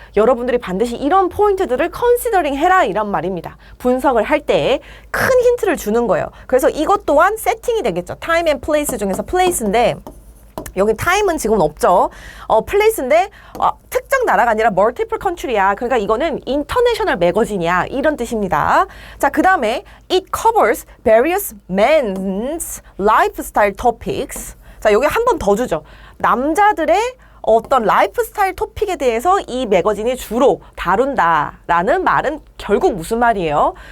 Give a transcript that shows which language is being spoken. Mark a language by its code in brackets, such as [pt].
[ko] 여러분들이 반드시 이런 포인트들을 컨시더링 해라 이란 말입니다. 분석을 할 때 큰 힌트를 주는 거예요. 그래서 이것 또한 세팅이 되겠죠. [en] time and place [ko] 중에서 place인데 여기 타임은 지금은 없죠. 플레이스인데 특정 나라가 아니라 멀티플 컨트리야. 그러니까 이거는 인터내셔널 매거진이야. 이런 뜻입니다. 자, 그 다음에 [en] it covers various men's lifestyle topics. [ko] 자, 여기 한 번 더 주죠. 남자들의 어떤 라이프스타일 토픽에 대해서 이 매거진이 주로 다룬다라는 말은 결국 무슨 말이에요?